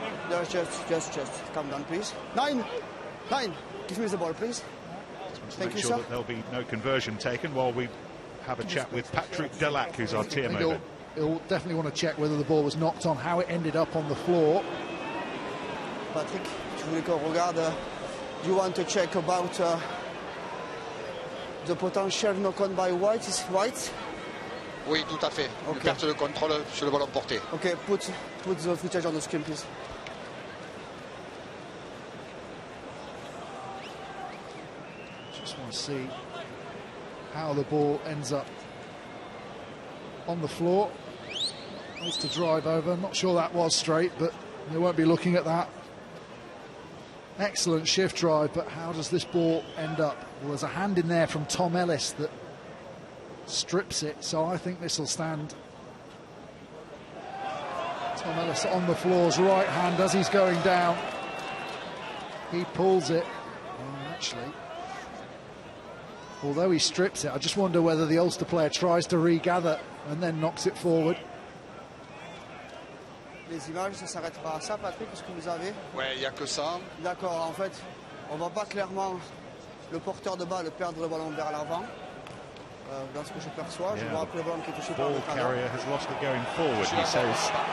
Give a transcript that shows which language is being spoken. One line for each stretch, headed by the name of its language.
English: No, just calm down, please. Nine. Give me the ball, please. Thank you, sure that there'll be no conversion taken while we have a chat with Patrick Delac, who's our TMO. He'll definitely want to check whether the ball was knocked on, how it ended up on the floor.
French: Patrick, tu voulais qu'on regarde.
English: You want to check about the potential knock-on by White? Is White?
French: Oui, tout à fait. Une perte de contrôle sur le ballon porté.
English: Okay, put the footage on the screen, please. Just want to see how the ball ends up on the floor. Nice to drive over. Not sure that was straight, but they won't be looking at that. Excellent shift drive, but how does this ball end up? Well, there's a hand in there from Tom Ellis that strips it, so I think this will stand. Tom Ellis on the floor's right hand as he's going down. He pulls it. Actually, although he strips it, I just wonder whether the Ulster player tries to regather and then knocks it forward.
French: Les images, ça s'arrête pas à ça, Patrick, ce que vous avez? Ouais, il n'y a que ça. D'accord, en fait, on va pas clairement le porteur de balle perdre le ballon vers l'avant. Dans ce que je perçois, je vois après le ballon qui est touché par le
English: ball carrier has lost it going forward, he says.